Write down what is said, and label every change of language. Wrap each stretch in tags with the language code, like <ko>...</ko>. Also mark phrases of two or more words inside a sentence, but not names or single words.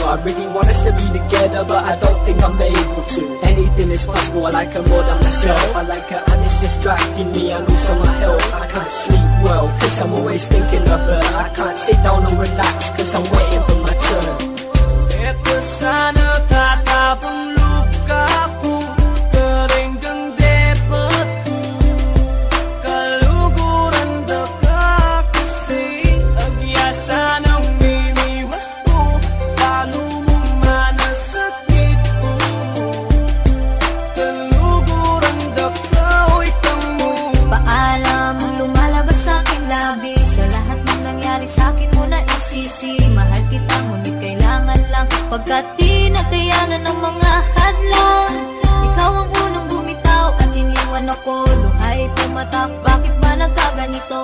<en>I really want us to be together, but I don't think I'm able to. Anything is possible, I like her more than myself. I like her and it's distracting me and also my health. I can't sleep well, cause I'm always thinking of her. I can't sit down and relax, cause I'm waiting for my turn.</en> <pam>eto sana tatapang luka ko kering kang depat ko kaluguran da ka kasi agyasa ng mimiwas ko lalo mo manasakit ko kaluguran da ka oy kamu</pam> <tl>Paalam, lumalabas sa aking labi Sa lahat ng nangyari sa akin mo na isisi Mahal kita, ngunit kailangan lang Pagkat di nakayanan ng mga hadlang Ikaw ang unang bumitaw at iniwan ako Luhay pumatak, bakit ba nagkaganito?</tl>